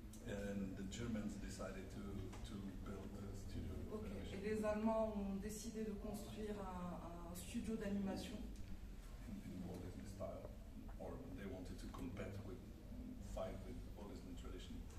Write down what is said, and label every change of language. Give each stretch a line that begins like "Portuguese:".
English: And the Germans decided to build a studio.
French: ok, et les Allemands ont décidé de construire un studio d'animation.
English: In Walt Disney style, or they wanted to fight with Walt Disney tradition.